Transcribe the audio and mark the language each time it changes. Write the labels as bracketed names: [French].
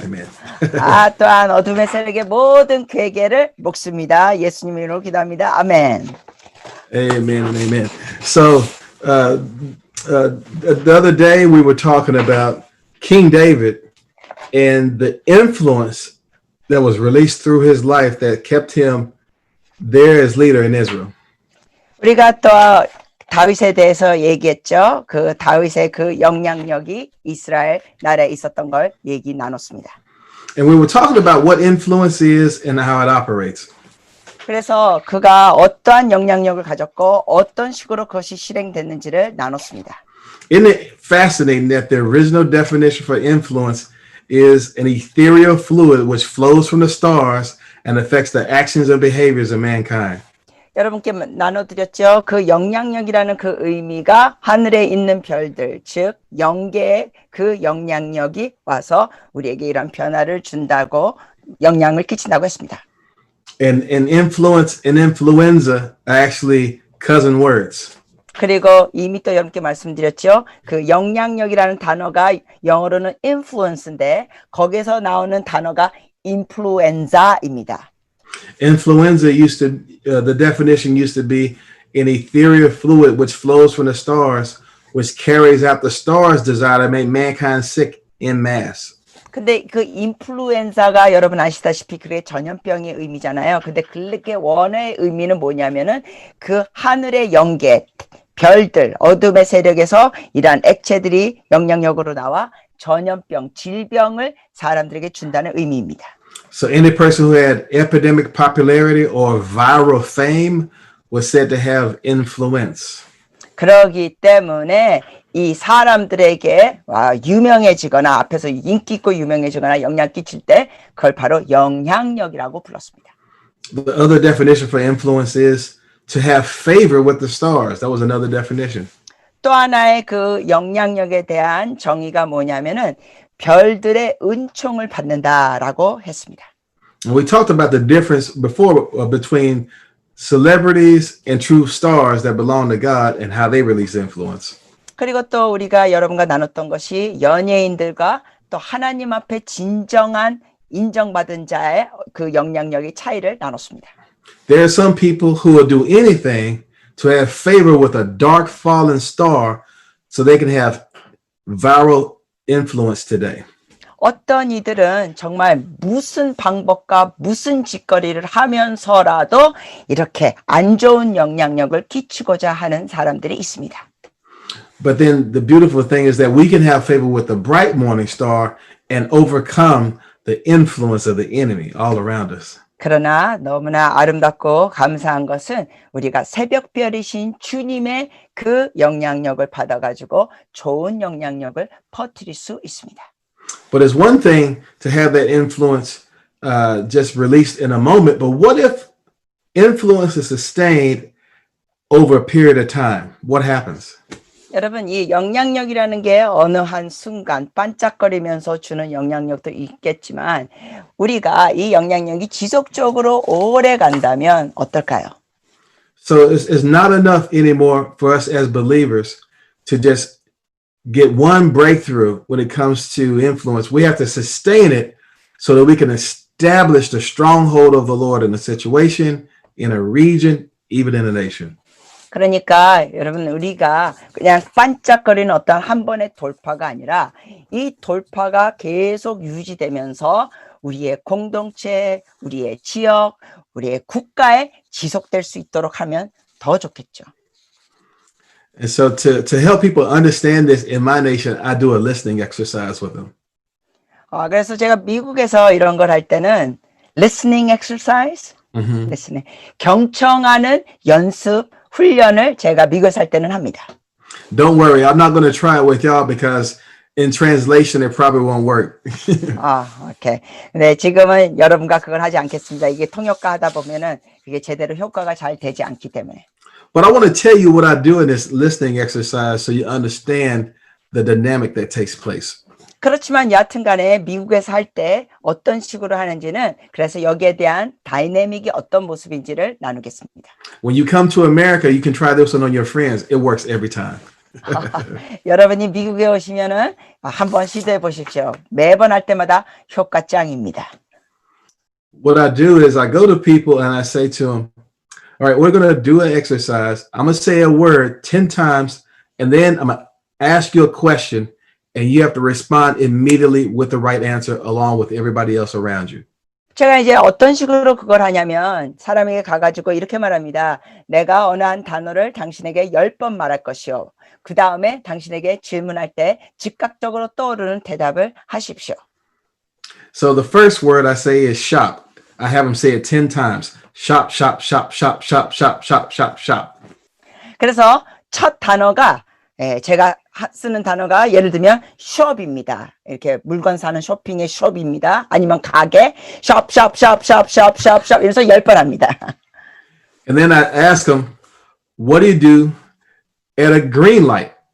[English] Amen. [Korean] 또한 어둠의 세력의 모든 괴계를 묶습니다. 예수님의 이름으로 기도합니다. 아멘. [English] Amen and amen. So the other day we were talking about King David and the influence that was released through his life that kept him there as leader in Israel. [Korean] 우리가 또 다윗에 대해서 얘기했죠. 그 다윗의 그 영향력이 이스라엘 나라에 있었던 걸 얘기 나눴습니다. [English] And we were talking about what influence is and how it operates. [Korean] 그래서 그가 어떠한 영향력을 가졌고 어떤 식으로 그것이 실행됐는지를 나눴습니다. [English] Isn't it fascinating that the original definition for influence is an ethereal fluid which flows from the stars and affects the actions and behaviors of mankind? [Korean] 여러분께 나눠드렸죠. 그 영향력이라는 그 의미가 하늘에 있는 별들, 즉 영계의 그 영향력이 와서 우리에게 이런 변화를 준다고 영향을 끼친다고 했습니다. [English] And influence and influenza are actually cousin words. [Korean] 그리고 이미 또 여러분께 말씀드렸죠. 그 영향력이라는 단어가 영어로는 influence인데 거기서 나오는 단어가 인플루엔자입니다. [English] Influenza used to, the definition used to be an ethereal fluid which flows from the stars, which carries out the stars' desire to make mankind sick in mass. [Korean] 근데 그 인플루엔자가 여러분 아시다시피 그게 전염병의 의미잖아요. 근데 그게 원어의 의미는 뭐냐면은 그 하늘의 영계, 별들, 어둠의 세력에서 이러한 액체들이 영향력으로 나와 전염병, 질병을 사람들에게 준다는 의미입니다. [English] So any person who had epidemic popularity or viral fame was said to have influence. [Korean] 그러기 때문에 이 사람들에게 유명해지거나 앞에서 인기 있고 유명해지거나 영향 끼칠 때 그걸 바로 영향력이라고 불렀습니다. [English] The other definition for influence is to have favor with the stars. That was another definition. [Korean] 또 하나의 그 영향력에 대한 정의가 뭐냐면은 별들의 은총을 받는다라고 했습니다. [English] And we talked about the difference before between celebrities and true stars that belong to God and how they release influence. [Korean] 그리고 또 우리가 여러분과 나눴던 것이 연예인들과 또 하나님 앞에 진정한 인정받은 자의 그 영향력의 차이를 나눴습니다. [English] There are some people who will do anything to have favor with a dark fallen star so they can have viral influence today. [Korean] 어떤 이들은 정말 무슨 방법과 무슨 짓거리를 하면서라도 이렇게 안 좋은 영향력을 끼치고자 하는 사람들이 있습니다. [English] But then the beautiful thing is that we can have favor with the bright morning star and overcome the influence of the enemy all around us. [Korean] 그러나 너무나 아름답고 감사한 것은 우리가 새벽별이신 주님의 그 영향력을 받아가지고 좋은 영향력을 퍼뜨릴 수 있습니다. [English] But it's one thing to have that influence just released in a moment, but what if influence is sustained over a period of time? What happens? [Korean] 여러분, 이 영향력이라는 게 어느 한 순간 반짝거리면서 주는 영향력도 있겠지만 우리가 이 영향력이 지속적으로 오래 간다면 어떨까요? [English] So it's not enough anymore for us as believers to just get one breakthrough when it comes to influence. We have to sustain it so that we can establish the stronghold of the Lord in a situation, in a region, even in a nation. [Korean] 그러니까 여러분 우리가 그냥 반짝거리는 어떤 한 번의 돌파가 아니라 이 돌파가 계속 유지되면서 우리의 공동체, 우리의 지역, 우리의 국가에 지속될 수 있도록 하면 더 좋겠죠. [English] And so to help people understand this in my nation, I do a listening exercise with them. [Korean] 그래서 제가 미국에서 이런 걸 할 때는 [English] listening exercise, listening, [Korean] 경청하는 연습 훈련을 제가 미국에 살 때는 합니다. [English] Don't worry, I'm not going to try it with y'all because in translation it probably won't work. [Korean] 오케이. 네, 지금은 여러분과 그걸 하지 않겠습니다. 이게 통역과 하다 보면은 그게 제대로 효과가 잘 되지 않기 때문에. [English] But I want to tell you what I do in this listening exercise so you understand the dynamic that takes place. [Korean] 그렇지만 여하튼간에 미국에서 할 때 어떤 식으로 하는지는 그래서 여기에 대한 다이내믹이 어떤 모습인지를 나누겠습니다. [English] When you come to America, you can try this one on your friends. It works every time. [Korean] 여러분이 미국에 오시면은 한번 시도해 보십시오. 매번 할 때마다 효과 짱입니다. [English] What I do is I go to people and I say to them, all right, we're going to do an exercise. I'm going to say a word 10 times and then I'm going to ask you a question and you have to respond immediately with the right answer along with everybody else around you. [Korean] 제가 이제 어떤 식으로 그걸 하냐면 사람에게 가가지고 이렇게 말합니다. 내가 어느 한 단어를 당신에게 10번 말할 것이요. 그 다음에 당신에게 질문할 때 즉각적으로 떠오르는 대답을 하십시오. [English] So the first word I say is shop. I have them say it 10 times. Shop, shop, shop, shop, shop, shop, shop, shop, shop. [Korean] 그래서 첫 단어가 제가 쓰는 단어가 예를 들면 shop입니다. 이렇게 물건 사는 쇼핑의 shop입니다. 아니면 가게 [English] shop, shop, shop, shop, [Korean] shop, shop, shop 이래서 10번 합니다. [English] And then I ask them, what do you do at a green light?